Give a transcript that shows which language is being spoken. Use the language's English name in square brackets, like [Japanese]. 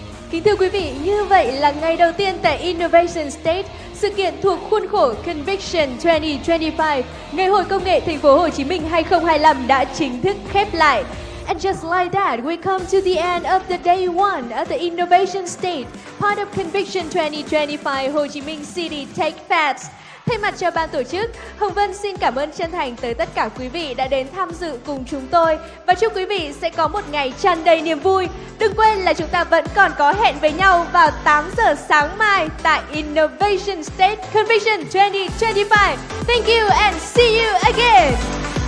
[Vietnamese] Kính thưa quý vị, như vậy là ngày đầu tiên tại Innovation Stage, sự kiện thuộc khuôn khổ Conviction 2025, Ngày hội Công nghệ Thành phố Hồ Chí Minh 2025 đã chính thức khép lại. [English] And just like that, we come to the end of the day one at the Innovation Stage, part of Conviction 2025 Ho Chi Minh City Tech Fest. [Vietnamese] Thay mặt cho ban tổ chức, Hồng Vân xin cảm ơn chân thành tới tất cả quý vị đã đến tham dự cùng chúng tôi và chúc quý vị sẽ có một ngày tràn đầy niềm vui. Đừng quên là chúng ta vẫn còn có hẹn với nhau vào 8 giờ sáng mai tại Innovation State Convention 2025. [English] Thank you and see you again!